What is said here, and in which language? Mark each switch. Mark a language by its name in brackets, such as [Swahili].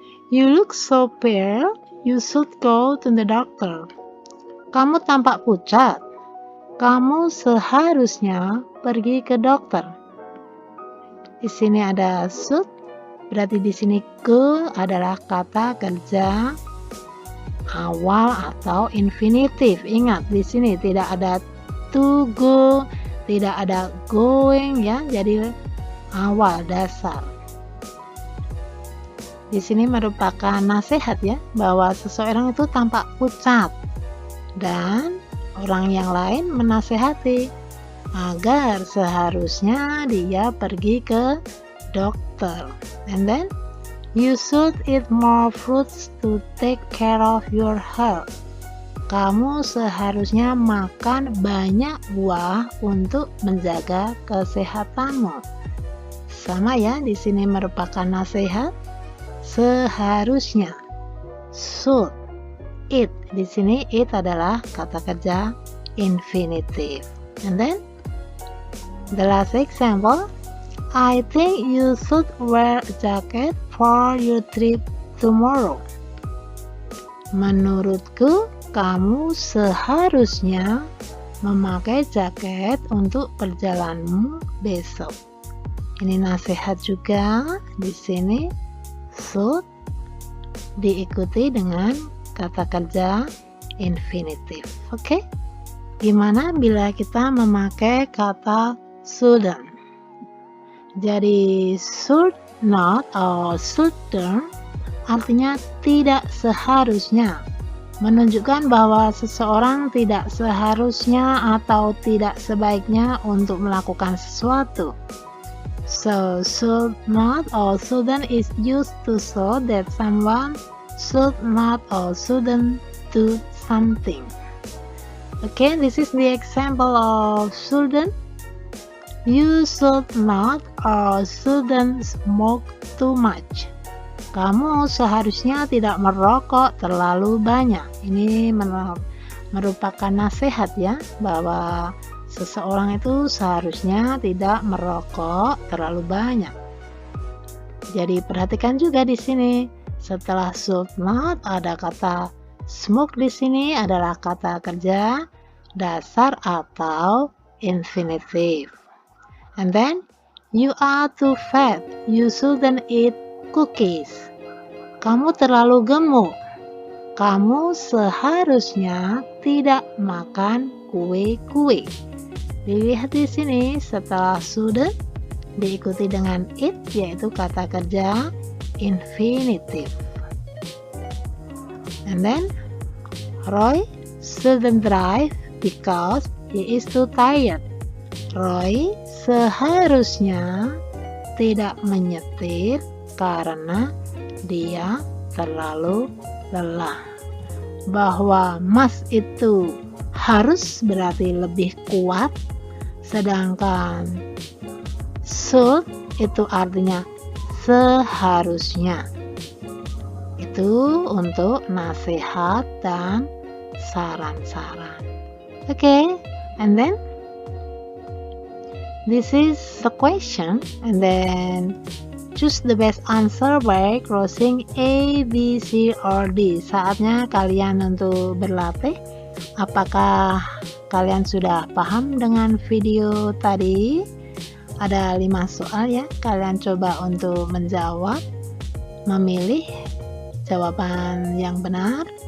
[English] You look so pale, you should go to the doctor. [Indonesian] Kamu tampak pucat. Kamu seharusnya pergi ke dokter. Di sini ada should, berarti di sini ke adalah kata kerja awal atau infinitif. Ingat, di sini tidak ada to go, tidak ada going ya. Jadi awal dasar. Di sini merupakan nasihat ya, bahwa seseorang itu tampak pucat dan orang yang lain menasehati agar seharusnya dia pergi ke dokter. [English] And then you should eat more fruits to take care of your health. [Indonesian] Kamu seharusnya makan banyak buah untuk menjaga kesehatanmu. Sama ya, di sini merupakan nasihat. Seharusnya, should, eat. Di sini it adalah kata kerja infinitive. [English] And then the last example, I think you should wear a jacket for your trip tomorrow. [Indonesian] Menurutku, kamu seharusnya memakai jaket untuk perjalananmu besok. Ini nasihat juga. Di sini should diikuti dengan kata kerja infinitive. Oke? Gimana bila kita memakai kata shouldn't? Jadi should not atau shouldn't artinya tidak seharusnya, menunjukkan bahwa seseorang tidak seharusnya atau tidak sebaiknya untuk melakukan sesuatu. [English] So, should not or shouldn't is used to show that someone should not or shouldn't do something. Okay, this is the example of shouldn't. You should not or shouldn't smoke too much. [Indonesian] Kamu seharusnya tidak merokok terlalu banyak. Ini merupakan nasihat ya, bahwa seseorang itu seharusnya tidak merokok terlalu banyak. Jadi perhatikan juga di sini, setelah should not ada kata smoke. Di sini adalah kata kerja dasar atau infinitive. [English] And then you are too fat. You shouldn't eat cookies. [Indonesian] Kamu terlalu gemuk. Kamu seharusnya tidak makan kue-kue. Dilihat di sini, setelah shouldn't diikuti dengan it, yaitu kata kerja infinitive. And then Roy shouldn't drive because he is too tired. Roy seharusnya tidak menyetir karena dia terlalu lelah. Bahwa must itu harus berarti lebih kuat, sedangkan should itu artinya seharusnya. Itu untuk nasihat dan saran-saran. [English] Okay, and then this is the question, and then choose the best answer by crossing A, B, C, or D. [Indonesian] Saatnya kalian untuk berlatih. Apakah kalian sudah paham dengan video tadi? Ada 5 soal ya. Kalian coba untuk menjawab, memilih jawaban yang benar.